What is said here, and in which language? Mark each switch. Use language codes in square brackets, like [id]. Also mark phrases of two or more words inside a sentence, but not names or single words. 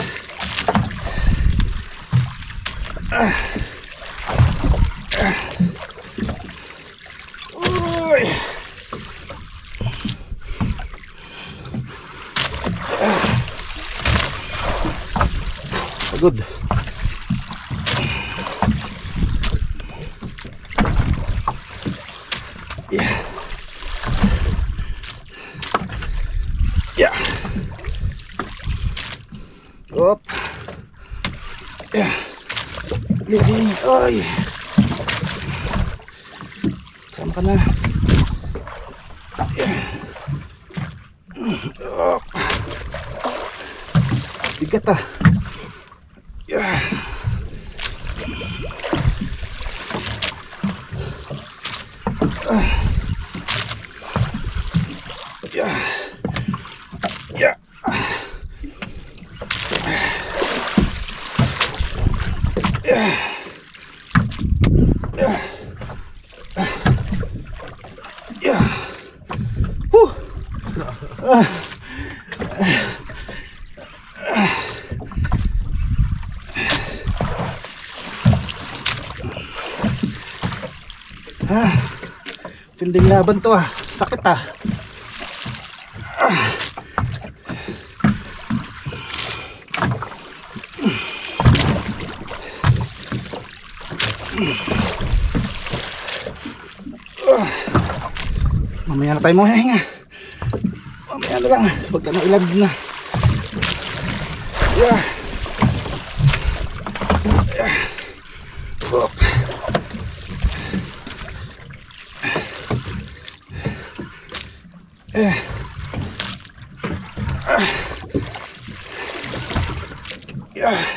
[tl] Uy. Pagod. Yeah. Yeah. Op. Yeah. Lili. Ay. Sama ka na. Yeah. Op. Bigat ah. Yeah. Yeah. Yeah. Yeah. Yeah. Yeah. Tinding laban to ah. Sakit ah. Mamaya na tayo mo hinga. Mamaya na lang. Huwag ka na ilag na. Yeah. Yeah. Hop. Yeah. Yeah.